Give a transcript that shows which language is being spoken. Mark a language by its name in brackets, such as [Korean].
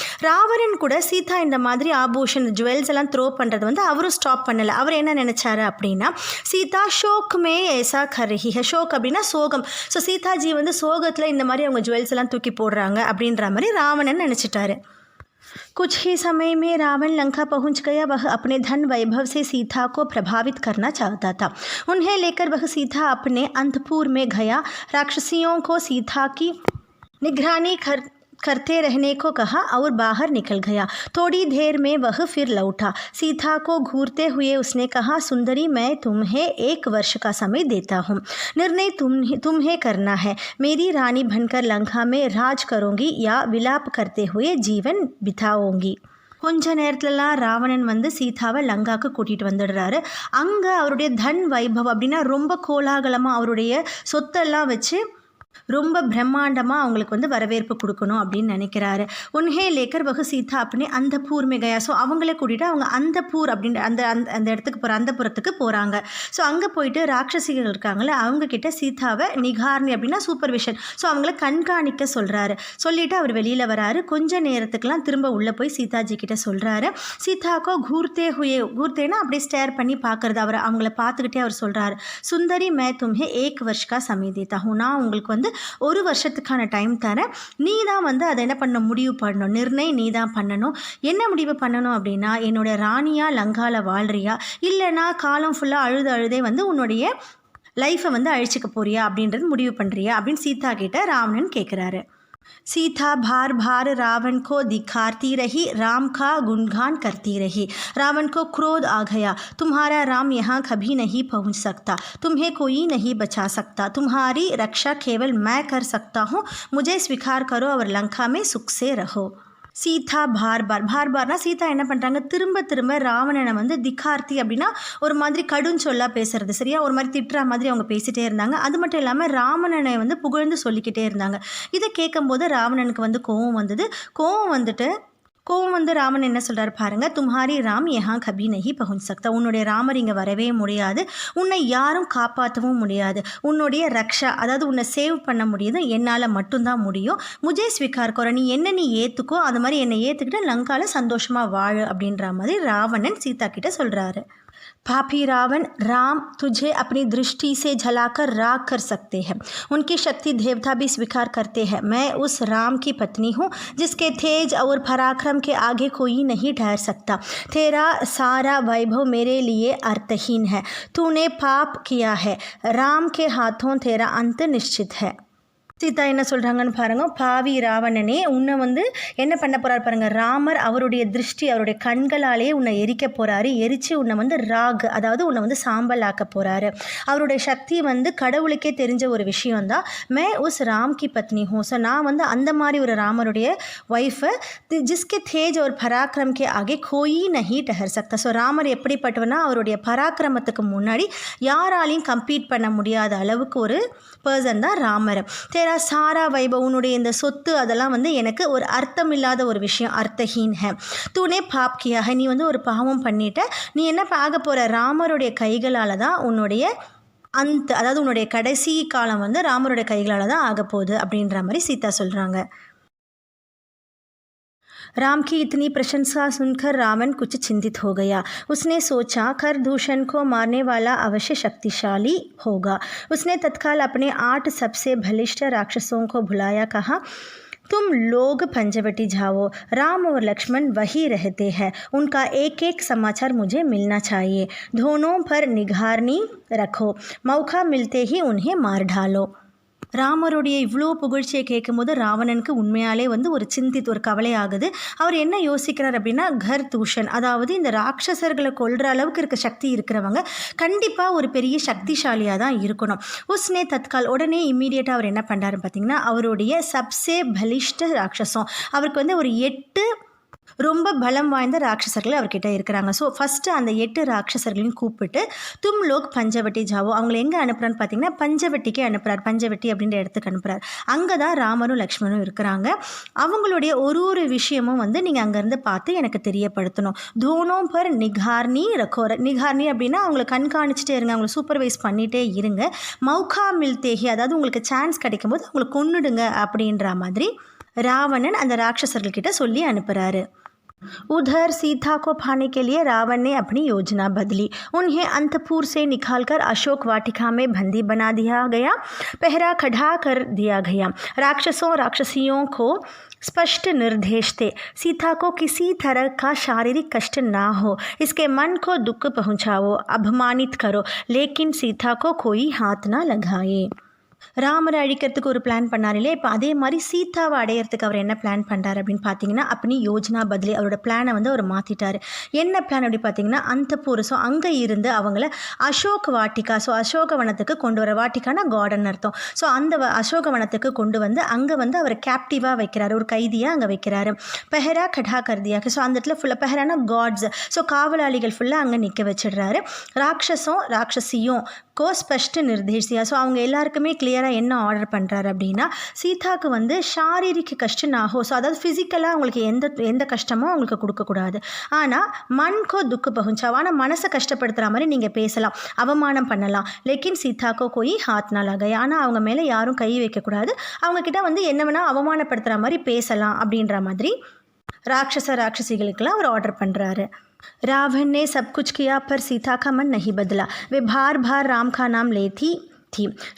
[Tamil] ராவணன் கூட சீதா இந்த மாதிரி ஆபூஷன் ஜுவல்ஸ் எல்லாம் த்ரோ பண்ணுறது வந்து அவரும் ஸ்டாப் பண்ணலை. அவர் என்ன நினச்சாரு அப்படின்னா, [Hindi] சீதா ஷோக்மே ஏசா கரஹி ஹை, [Tamil] ஷோக் அப்படின்னா சோகம். ஸோ சீதாஜி வந்து சோகத்தில் இந்த மாதிரி அவங்க ஜுவல்ஸ் எல்லாம் தூக்கி போடுறாங்க அப்படின்ற மாதிரி ராவணன் நினச்சிட்டாரு. [Hindi] कुछ ही समय में रावण लंका पहुंच गया। वह अपने धन वैभव से सीता को प्रभावित करना चाहता था। उन्हें लेकर वह सीधा अपने अंतपुर में गया। राक्षसियों को सीता की निगरानी करते रहने को कहा और बाहर निकल गया। थोड़ी देर में वह फिर लौटा। सीता को घूरते हुए उसने कहा, सुंदरी, मैं तुम्हें 1 वर्ष का समय देता हूँ। निर्णय तुम्हें करना है। मेरी रानी बनकर लंका में राज करूँगी या विलाप करते हुए जीवन बिताऊँगी। [Tamil] கொஞ்ச நேரத்துலலாம் ராவணன் வந்து சீதாவை லங்காவுக்கு கூட்டிகிட்டு வந்துடுறாரு. அங்கே அவருடைய தன் வைபவ் அப்படின்னா ரொம்ப கோலாகலமாக அவருடைய சொத்தெல்லாம் வச்சு ரொம்ப பிரம்மாண்டமாக அவங்களுக்கு வந்து வரவேற்பு கொடுக்கணும் அப்படின்னு நினைக்கிறாரு. [Hindi] உன்ஹே லேக்கர் வகு [Tamil] சீதா அப்படின்னு அந்த பூர் மேகயா, ஸோ அவங்கள கூட்டிகிட்டு அவங்க அந்த பூர் அப்படின்ற அந்த இடத்துக்கு போகிற அந்த புறத்துக்கு போகிறாங்க. ஸோ அங்கே போயிட்டு ராட்சசிகள் இருக்காங்களே அவங்கக்கிட்ட சீதாவை நிகார்னி அப்படின்னா சூப்பர்விஷன், ஸோ அவங்கள கண்காணிக்க சொல்கிறாரு. சொல்லிவிட்டு அவர் வெளியில் வராரு. கொஞ்ச நேரத்துக்குலாம் திரும்ப உள்ளே போய் சீதாஜி கிட்ட சொல்கிறாரு. சீதாக்கோ கூர்த்தேனா அப்படியே ஸ்டேர் பண்ணி பார்க்குறது, அவங்கள பார்த்துக்கிட்டே அவர் சொல்கிறாரு, [Hindi] சுந்தரி மே தும்ஹே 1 वर्ष का समय देता हूँ. [Tamil] நான் உங்களுக்கு வந்து 1 வருஷத்துக்கான டைம் தரேன். நீ தான் வந்து அதை என்ன பண்ண முடிவு பண்ணணும், நிர்ணயம் நீ தான் பண்ணணும். என்ன முடிவு பண்ணணும் அப்படின்னா, என்னோட ராணியா லங்காவில் வாழ்றியா, இல்லைனா காலம் ஃபுல்லாக அழுதே வந்து உன்னுடைய லைஃப்பை வந்து அழிச்சிக்க போறியா அப்படின்றது முடிவு பண்ணுறியா அப்படின்னு சீதா கிட்ட ராவணன் கேட்குறாரு. [Hindi] सीता बार रावण को दिखाती रही, राम का गुणगान करती रही. रावण को क्रोध आ गया. तुम्हारा राम यहाँ कभी नहीं पहुँच सकता, तुम्हें कोई नहीं बचा सकता. तुम्हारी रक्षा केवल मैं कर सकता हूँ. मुझे स्वीकार करो और लंका में सुख से रहो. [Tamil] சீதா பார்னா சீதா என்ன பண்ணுறாங்க, திரும்ப ராவணனை வந்து திகார்த்தி அப்படின்னா ஒரு மாதிரி கடுஞ்சொல்லாக பேசுறது, சரியா, ஒரு மாதிரி திட்டுற மாதிரி அவங்க பேசிகிட்டே இருந்தாங்க. அது மட்டும் இல்லாமல் ராவணனை வந்து புகழ்ந்து சொல்லிக்கிட்டே இருந்தாங்க. இதை கேட்கும்போது ராவணனுக்கு வந்து கோவம் வந்து ராமன் என்ன சொல்கிறார் பாருங்க, [Hindi] தும்ஹாரி ராம் யஹா கபி நஹி பहुंच सकता. [Tamil] உன்னுடைய ராமர் இங்கே வரவே முடியாது, உன்னை யாரும் காப்பாற்றவும் முடியாது. உன்னுடைய ரக்ஷா, அதாவது உன்னை சேவ் பண்ண முடியுது என்னால் மட்டும்தான் முடியும். [Hindi] முஜே ஸ்வீகார் கரோ, [Tamil] நீ ஏற்றுக்கோ, அது மாதிரி என்னை ஏற்றுக்கிட்டு லங்காவில் சந்தோஷமாக வாழு அப்படின்ற மாதிரி ராவணன் சீதா கிட்ட சொல்கிறாரு. [Hindi] पापी रावण, राम तुझे अपनी दृष्टि से झलाकर राख कर सकते हैं. उनकी शक्ति देवता भी स्वीकार करते हैं. मैं उस राम की पत्नी हूँ जिसके तेज और पराक्रम के आगे कोई नहीं ठहर सकता. तेरा सारा वैभव मेरे लिए अर्थहीन है. तूने पाप किया है. राम के हाथों तेरा अंत निश्चित है. [Tamil] சீதா என்ன சொல்கிறாங்கன்னு பாருங்கள். பாவி ராவணனே, உன்னை வந்து என்ன பண்ண போகிறார் பாருங்கள். ராமர் அவருடைய திருஷ்டி, அவருடைய கண்களாலேயே உன்னை எரிக்க போகிறாரு. எரித்து உன்னை வந்து ராக், அதாவது உன்னை வந்து சாம்பல் ஆக்க போகிறாரு. அவருடைய சக்தி வந்து கடவுளுக்கே தெரிஞ்ச ஒரு விஷயந்தான். [Hindi] மே உஸ் ராம் கி பத்னி ஹூ. [Tamil] ஸோ நான் வந்து அந்த மாதிரி ஒரு ராமருடைய ஒய்ஃபு. [Hindi] ஜிஸ்கே தேஜ் ஒரு பராக்கிரம் கே ஆகே கோயி நஹி டஹர் சக்தா. [Tamil] ஸோ ராமர் எப்படிப்பட்டவனா, அவருடைய பராக்கிரமத்துக்கு முன்னாடி யாராலையும் கம்பீட் பண்ண முடியாத அளவுக்கு ஒரு பர்சன் தான் ராமர். [Hindi] தேரா சாரா வைபவ், [Tamil] உன்னுடைய இந்த சொத்து அதெல்லாம் வந்து எனக்கு ஒரு அர்த்தம் இல்லாத ஒரு விஷயம், [Hindi] அர்த்தஹீன் ஹே. தூனே பாப் கியா ஹை, [Tamil] நீ வந்து ஒரு பாவம் பண்ணிட்ட. நீ என்ன ஆக போகிற, ராமருடைய கைகளால் தான் உன்னுடைய அதாவது உன்னுடைய கடைசி காலம் வந்து ராமருடைய கைகளால் தான் ஆக போகுது அப்படின்ற மாதிரி சீதா சொல்கிறாங்க. [Hindi] राम की इतनी प्रशंसा सुनकर रावण कुछ चिंतित हो गया। उसने सोचा खरदूषण को मारने वाला अवश्य शक्तिशाली होगा। उसने तत्काल अपने 8 सबसे बलिष्ठ राक्षसों को बुलाया, कहा, तुम लोग पंचवटी जाओ। राम और लक्ष्मण वही रहते हैं, उनका एक एक समाचार मुझे मिलना चाहिए। दोनों पर निगरानी रखो, मौका मिलते ही उन्हें मार डालो। [Tamil] ராமருடைய இவ்வளோ புகழ்ச்சியை கேட்கும்போது ராவணனுக்கு உண்மையாலே ஒரு ஒரு கவலை ஆகுது. அவர் என்ன யோசிக்கிறார் அப்படின்னா, கர் தூஷன், அதாவது இந்த ராட்சசர்களை கொல்ற அளவுக்கு இருக்க சக்தி இருக்கிறவங்க கண்டிப்பாக ஒரு பெரிய சக்திசாலியாக தான் இருக்கணும். [Hindi] உஸ்னே தத்கால், [Tamil] உடனே இம்மீடியட்டாக அவர் என்ன பண்ணுறாருன்னு பார்த்தீங்கன்னா, அவருடைய சப்சே பலிஷ்ட ராட்சசம், அவருக்கு ஒரு 8 ரொம்ப பலம் வாய்ந்த ராட்சசர்கள் அவர்கிட்ட இருக்கிறாங்க. ஸோ ஃபஸ்ட்டு அந்த 8 ராட்சசர்களையும் கூப்பிட்டு [Hindi] தும் லோக் பஞ்சவட்டி ஜாவோ, [Tamil] அவங்களை எங்கே அனுப்புகிறான்னு பார்த்தீங்கன்னா பஞ்சவட்டிக்கு அனுப்புகிறார். பஞ்சவட்டி அப்படின்ற இடத்துக்கு அனுப்புகிறார். அங்கே தான் ராமரும் லக்ஷ்மணும் இருக்கிறாங்க. அவங்களுடைய ஒரு விஷயமும் நீங்கள் அங்கேருந்து பார்த்து எனக்கு தெரியப்படுத்தணும். [Hindi] தோனோம் பர் நிகார்னி ரக்கோர, [Tamil] நிகார்னி அப்படின்னா அவங்களை கண்காணிச்சிட்டே இருங்க, அவங்களை சூப்பர்வைஸ் பண்ணிகிட்டே இருங்க. [Hindi] மௌகா மில்தேஹி, [Tamil] அதாவது உங்களுக்கு சான்ஸ் கிடைக்கும் போது அவங்களை கொன்னுடுங்க அப்படின்ற மாதிரி ராவணன் அந்த ராட்சசர்கள்கிட்ட சொல்லி அனுப்புகிறாரு. [Hindi] उधर सीता को पाने के लिए रावण ने अपनी योजना बदली। उन्हें अंतपुर से निकालकर अशोक वाटिका में बंदी बना दिया गया, पहरा खड़ा कर दिया गया। राक्षसों राक्षसियों को स्पष्ट निर्देश थे, सीता को किसी तरह का शारीरिक कष्ट ना हो, इसके मन को दुख पहुंचाओ, अपमानित करो, लेकिन सीता को कोई हाथ ना लगाए। [Tamil] ராமரை அழிக்கிறதுக்கு ஒரு பிளான் பண்ணார் இல்லையா, இப்போ அதே மாதிரி சீதாவை அடையிறதுக்கு அவர் என்ன பிளான் பண்ணுறாரு அப்படின்னு பார்த்தீங்கன்னா, அப்படி [Hindi] யோஜனா பதிலி [Tamil] அவரோட பிளானை அவர் மாற்றிட்டார். என்ன பிளான் அப்படி பார்த்தீங்கன்னா, அந்தபுர், ஸோ அங்கே இருந்து அவங்கள அசோக் வாட்டிகா, ஸோ அசோகவனத்துக்கு கொண்டு வர, வாட்டிக்கான கார்டன் அர்த்தம். ஸோ அந்த அசோகவனத்துக்கு கொண்டு அங்கே அவரை கேப்டிவாக வைக்கிறாரு, ஒரு கைதியாக அங்கே வைக்கிறாரு. [Hindi] பெஹரா கடா கர்தியாக, [Tamil] ஸோ அந்த இடத்துல ஃபுல்லாக பெஹரானா காட்ஸ், ஸோ காவலாளிகள் ஃபுல்லாக அங்கே நிற்க வச்சிடுறாரு. [Hindi] ராட்சஸும் ராட்சசியும் கோ ஸ்பஷ்ட நிர்தேசியா, [Tamil] ஸோ அவங்க எல்லாருக்குமே கிளியராக என்ன ஆர்டர் பண்ணுறாரு அப்படின்னா, சீதாவுக்கு ஷாரீரிக கஷ்டம் ஆகும், ஸோ அதாவது ஃபிசிக்கலாக அவங்களுக்கு எந்த கஷ்டமும் அவங்களுக்கு கொடுக்கக்கூடாது. ஆனால் [Hindi] மன்கோ துக்கு பகுஞ்சாவா, [Tamil] ஆனால் மனசை கஷ்டப்படுத்துகிற மாதிரி நீங்கள் பேசலாம், அவமானம் பண்ணலாம். [Hindi] லெக்கின் சீதாக்கோ கோய் ஹாத் நாள் ஆகை, [Tamil] ஆனால் அவங்க மேலே யாரும் கை வைக்கக்கூடாது, அவங்கக்கிட்ட என்ன வேணால் அவமானப்படுத்துகிற மாதிரி பேசலாம் அப்படின்ற மாதிரி ராட்சசிகளுக்கெல்லாம் அவர் ஆர்டர் பண்ணுறாரு. [Hindi] रावण ने सब कुछ किया पर सीता का मन नहीं बदला। वे बार बार राम का नाम लेती थी।